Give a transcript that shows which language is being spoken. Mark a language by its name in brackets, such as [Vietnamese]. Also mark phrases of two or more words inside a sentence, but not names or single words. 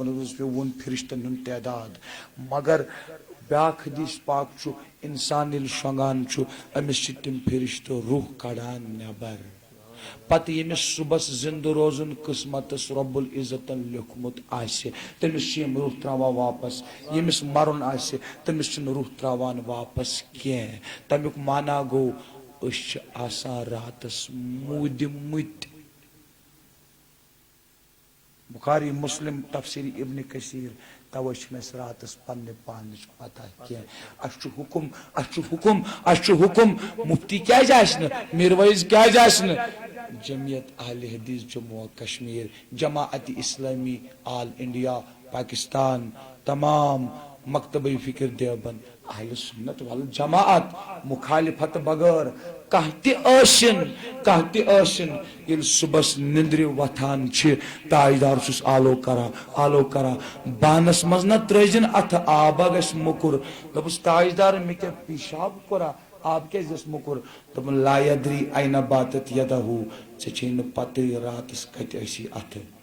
[Kashmiri] منٛز مےٚ ووٚن فرشتن ہُنٛد تعداد مگر بیاکھ حدیث پاک چھُ انسان ییٚلہِ شۄنٛگان چھُ أمِس چھِ تِم فرشتہٕ روح کڑان نٮ۪بر پتہٕ ییٚمِس صبحس زندٕ روزُن قسمتس رۄب العزتن لیوکھمُت آسہِ تٔمِس چھِ یِم روح تراوان واپس ییٚمِس مرُن آسہِ تٔمِس چھِنہٕ روح تراوان واپس کینٛہہ تمیُک معنا گوٚو أسۍ چھِ آسان راتس موٗدمٕتۍ بخاری مسلم تفسیر ابن کثیر توے چھُنہٕ اَسہِ راتس پننہِ پانٕچ پتہ کینٛہہ اَسہِ چھُ حکم اَسہِ چھُ حکم اَسہِ چھُ حکم مفتی کیازِ آسہِ نہٕ میٖروٲیِز کیازِ آسہِ نہٕ جمعیت اہل حدیث جموں و کشمیر جماعت اسلامی آل انڈیا پاکستان تمام مکتبہ فکر دیوبند اہل سنت والجماعت مخالفت بغٲر کانٛہہ تہِ ٲسِن ییٚلہِ صبحس نندرِ وۄتھان چھِ تاجدار چھُس آلو کران بانس منٛز نہ ترٲزِن اتھٕ آبا گژھِ موٚکُر دوٚپُس تاجدار مےٚ کیٛاہ پیشاب کوٚرا آب کیازِ گژھِ موٚکُر دوٚپُن [Arabic] لا یدری اینہ باتت یدہو [Kashmiri] ژےٚ چھے نہٕ پتہٕ راتس کتہِ ٲسی اتھٕ